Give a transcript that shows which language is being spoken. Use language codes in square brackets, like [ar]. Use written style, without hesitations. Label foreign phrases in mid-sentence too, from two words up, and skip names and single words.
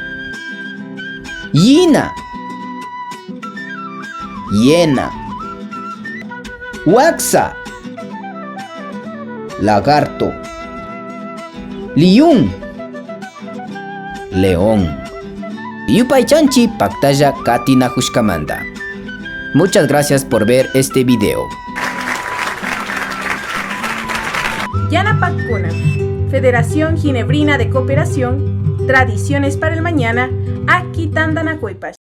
[es] Hiena. Hiena. Huaxa. Lagarto. Liyún. León. [qu] Yupaychanchi paktaya katina hushkamanda. [es] Muchas gracias por ver este video. Yanapakuna, Federación Ginebrina de Cooperación, Tradiciones para el Mañana, Aquitandanacuepash.